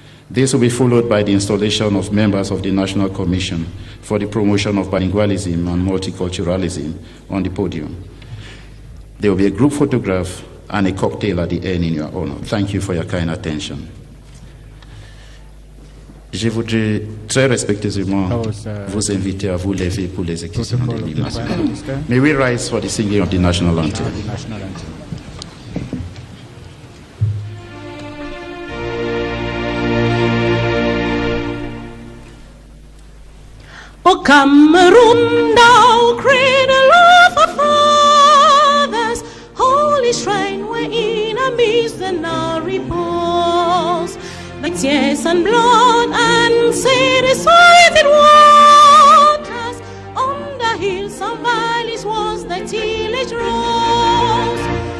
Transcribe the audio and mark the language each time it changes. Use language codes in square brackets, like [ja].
[en] This will be followed by the installation of members of the National Commission for the Promotion of Bilingualism and Multiculturalism on the podium. There will be a group photograph and a cocktail at the end in your honor. Thank you for your kind attention. [fr] Je voudrais très respectueusement vous inviter à vous lever pour l'exécution de l'hymne national. [en] May we rise for the singing of the national anthem. O Cameroon, thou cradle of our fathers, holy shrine wherein amidst the now repose, thy tears and blood and satisfied waters, on the hills and valleys was thy tillage rose.